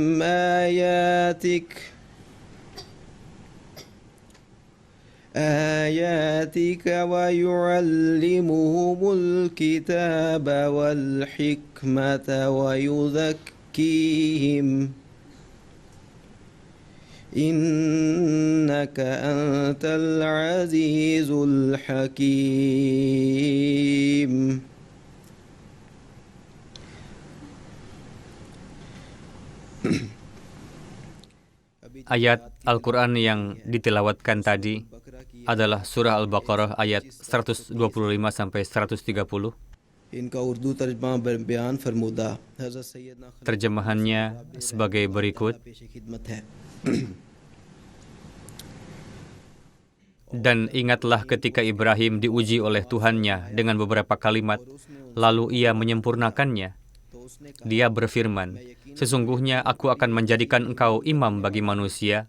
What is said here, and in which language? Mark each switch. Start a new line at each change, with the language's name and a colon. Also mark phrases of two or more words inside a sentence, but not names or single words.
Arabic: آياتك ويعلمهم الكتاب والحكمة ويزكيهم إنك أنت العزيز الحكيم.
Indonesian: Ayat Al-Quran yang ditilawatkan tadi adalah surah Al-Baqarah ayat 125 sampai 130.
Urdu: ان کا اردو ترجمہ بیان فرمودہ حضرت سیدنا
Indonesian: Terjemahannya sebagai berikut.
Urdu: پیش خدمت ہے.
Indonesian: Dan ingatlah ketika Ibrahim diuji oleh Tuhannya dengan beberapa kalimat, lalu ia menyempurnakannya. Dia berfirman, sesungguhnya aku akan menjadikan engkau imam bagi manusia.